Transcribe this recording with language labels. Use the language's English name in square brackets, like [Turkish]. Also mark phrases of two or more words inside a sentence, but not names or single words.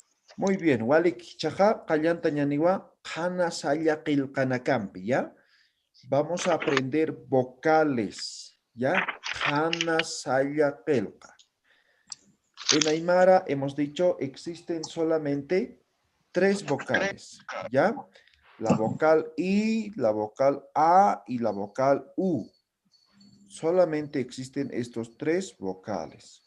[Spanish] Muy bien. [Aymara] Walik chaja, kallanta ñaniwa, kana saya qillqanakampi, ¿ya? [Spanish] Vamos a aprender vocales, ¿ya? [Aymara] Kana saya qillqa. [Spanish] En Aymara hemos dicho existen solamente 3 vocales, ¿ya? La vocal I, la vocal A y la vocal U. Solamente existen estos 3 vocales.